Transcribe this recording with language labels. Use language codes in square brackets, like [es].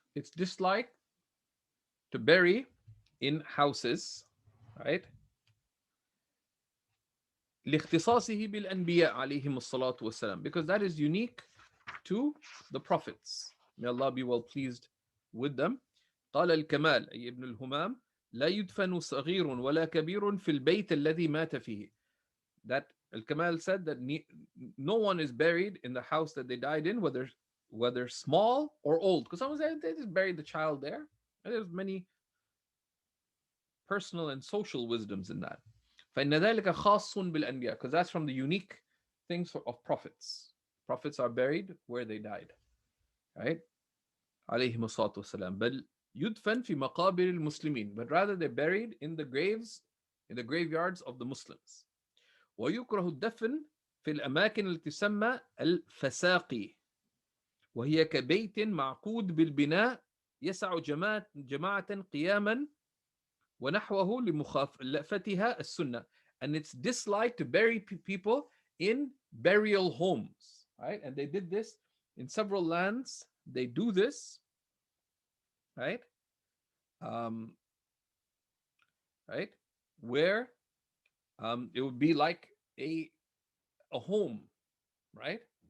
[en] It's disliked to bury in houses, right? [ar] لاختصاصه بالأنبياء عليهم الصلاة والسلام, [en] because that is unique to the prophets. May Allah be well pleased with them. [ar] قال الكمال أي ابن الهمام لا يدفن صغير ولا كبير في البيت الذي مات فيه. [en] That Al-Kamal said that no one is buried in the house that they died in, whether small or old. Because someone said they just buried the child there. And there's many personal and social wisdoms in that. [ar] فإن ذلك خاص بالأنبياء, [en] because that's from the unique things of prophets. Prophets are buried where they died, right? [ar] عليهم الصلاة والسلام. بل يدفن في مقابر المسلمين, [en] but rather they're buried in the graves, in the graveyards of the Muslims. [ar] ويكره الدفن في الأماكن التي تسمى الفساقي, وهي كبيت معقود بالبناء يسع جماعة قياما ونحوه لمخالفتها السنة. [en] And it's disliked to bury people in burial homes, right? And they did this in several lands. They do this, right? Right? Where it would be like a home, right?